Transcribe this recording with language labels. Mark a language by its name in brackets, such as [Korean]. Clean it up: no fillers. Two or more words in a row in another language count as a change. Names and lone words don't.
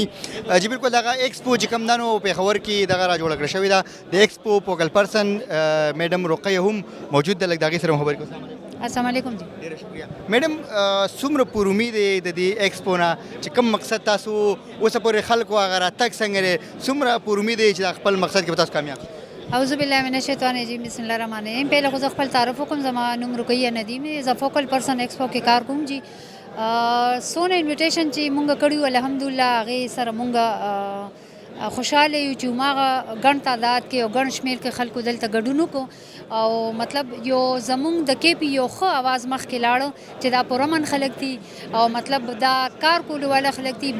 [Pashto] جی بالکل دغه ایکسپو چې کوم دا نو پېښور کې دغه را جوړه کړې شوې ده د ایکسپو [English] focal person [Pashto] میډم رقیه هم موجود ده. لږ د هغې سره خبرې کوو. [Arabic] السلام علیکم. جی [Pashto] ډېره شکریه. میډم څومره پر امید دی د دې ایکسپو نه چې کوم مقصد تاسو اوسه پورې خلکو هغه راتګ څنګه دی, څومره پر امید دی چې خپل مقصد کې به تاسو کامیاب شئ؟ [Arabic] اعوذ باللہ من الشیطان الرجیم, بسم اللہ الرحمن الرحیم. [Pashto] پہلے خود خپل تعارف وکم, زما نوم رقیہ ندیم دی, ز [English] focal person [Pashto] ایکسپو کې کار کوم. جی سونه انویټیشن چې مونږ کړیو الحمدلله هغې سره مونږ خوشحاله یو چې هماغه ګڼ تعداد کې او ګڼ شمېر کې خلکو دلته ګډون وکړو او مطلب یو زمونږ د KP یو ښه اواز مخکې لاړو چې دا پرامن خلک دي او مطلب دا کار کولو والا خلک دي.